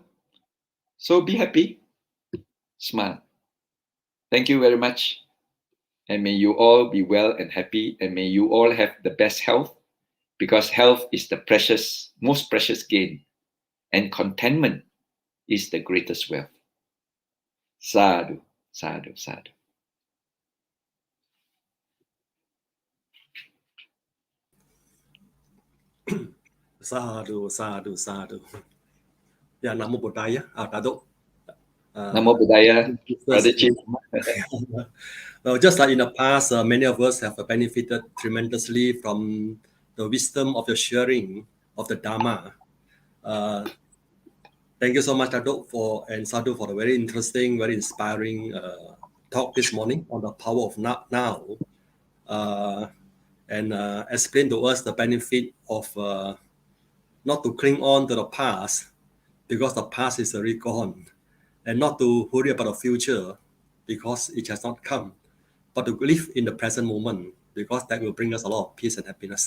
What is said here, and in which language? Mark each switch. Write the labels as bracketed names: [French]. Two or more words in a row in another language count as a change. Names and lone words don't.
[English] So be happy, smile. Thank you very much. And may you all be well and happy, and may you all have the best health, because health is the precious, most precious gain, and contentment is the greatest wealth. [Pali] Sadhu, sadhu, sadhu. Sadhu, sadhu, sadhu. Ya, Namo Buddhaya, Dato. Namo Buddhaya, [English] Brother Chip. Well, just like in the past, many of us have benefited tremendously from the wisdom of the sharing of the Dharma. Thank you so much, Dato, and Sadhu, for a very interesting, very inspiring talk this morning on the power of now, and explain to us the benefit of not to cling on to the past, because the past is already gone, and not to worry about the future because it has not come, but to live in the present moment, because that will bring us a lot of peace and happiness.